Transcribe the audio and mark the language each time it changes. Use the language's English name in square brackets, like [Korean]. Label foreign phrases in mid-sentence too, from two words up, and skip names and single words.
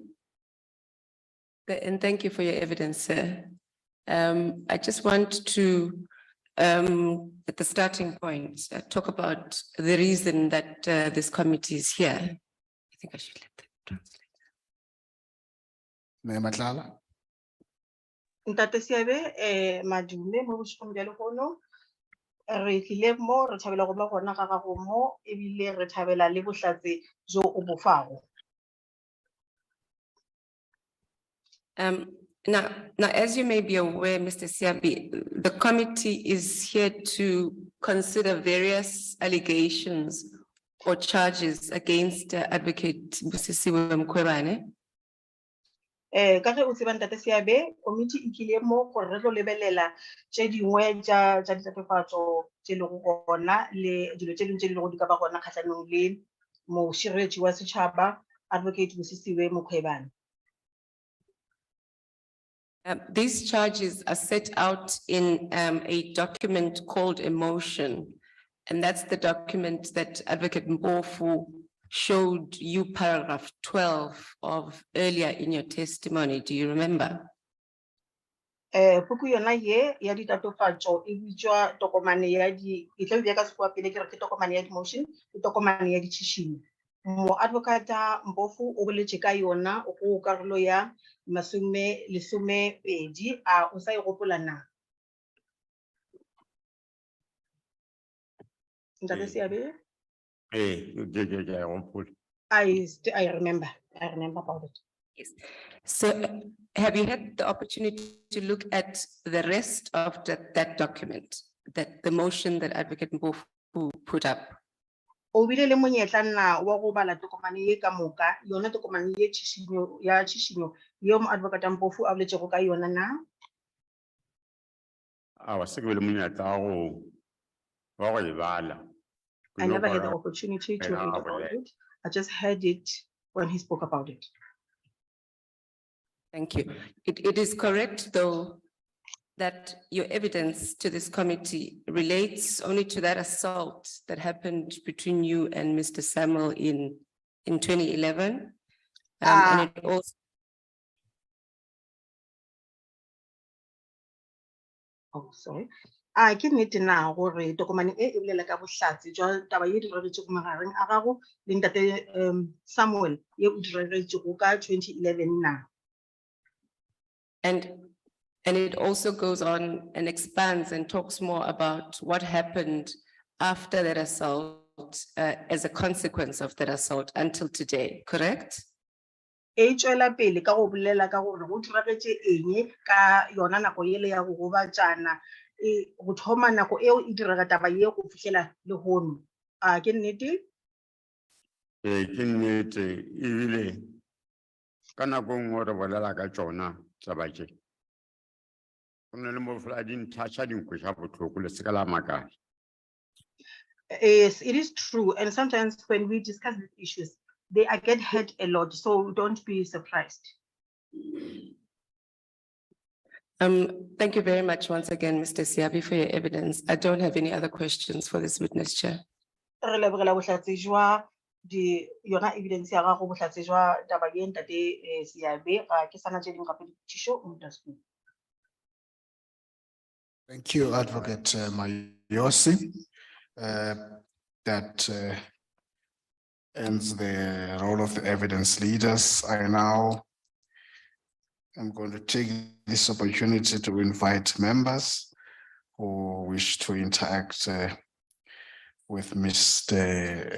[English] And thank you for your evidence, sir. I just want to, at the starting point, talk about the reason that this committee is here. I think I should let them translate. Mayor Matlala. [Northern Sotho] Ntate Siabe, madume mo bosikong bja lehono. Re tlile mo re thabela go ba gona ga gago mo ebile re thabela le bohlatse jo o bo fago. [English] Now, as you may be aware, Mr. Siabi, the committee is here to consider various allegations or charges against Advocate Busisiwe Mkhwebane. [Northern Sotho] Ka ge o tseba Ntate Siabe, committee e tlile mo gore re tlo lebelela tše dingwe tša ditatofatšo tše lego gona le dilo tše dingwe tše di lego di ka ba gona kgatlhanong le mošireletši wa setšhaba Advocate Busisiwe Mkhwebane. [English] These charges are set out in a document called a motion, and that's the document that Advocate Mpofu showed you paragraph 12 of earlier in your testimony. Do you remember? [Northern Sotho] Puku yona ye ya ditatofatšo e bitswa tokomane ya di e tla bja ka sekgowa pele ke re ke tokomane ya di-motion ke tokomane ya ditšhišinyo. Mo advocata Mpofu o boletše ka yona go karolo ya lesomepedi a o sa e gopola na? Ntate Siabe? [English] I remember about it. Yes. So have you had the opportunity to look at the rest of that document, that the motion that Advocate Mpofu put up? [Northern Sotho] O bile le monyetla na wa go bala tokomane ye ka moka yona tokomane ye tšhišinyo ye mo advocate Mpofu a boletšego ka yona na? [English] I never had the opportunity to read about it. I just heard it when he spoke about it. Thank you. It is correct, though, that your evidence to this committee relates only to that assault that happened between you and Mr. Samuel in 2011. And it also. Oh, sorry. [Northern Sotho] Ke nnete na gore tokomane e e bolela ka bohlatse jwa taba ye diragetsego magareng a gago le Ntate Samuel ye o diragetsego ka 2011 na? [English] And it also goes on and expands and talks more about what happened after that assault as a consequence of that assault until today, correct? [Northern Sotho] E tswela pele ka go bolela ka gore go diragetše eng ka yona nako yele ya go gobatšana go thoma nako eo e diraga taba ye go fihlela le hono. Ke nnete? Ke nnete ebile ka nako nngwe re bolela ka tšona taba tše. [English] Yes, it is true. And sometimes when we discuss these issues, they get hurt a lot. So don't be surprised. Thank you very much once again, Mr. Siabi, for your evidence. I don't have any other questions for this witness, Chair. [Northern Sotho] Re lebogela bohlatse jwa yona evidence ya gago bohlatse jwa taba ye Ntate Siabe ga ke sana tše dingwe gape dipotšišo o nta speak. [English] Thank you, Advocate Mayosi. That ends the role of the evidence leaders. I now am going to take this opportunity to invite members who wish to interact with Mr.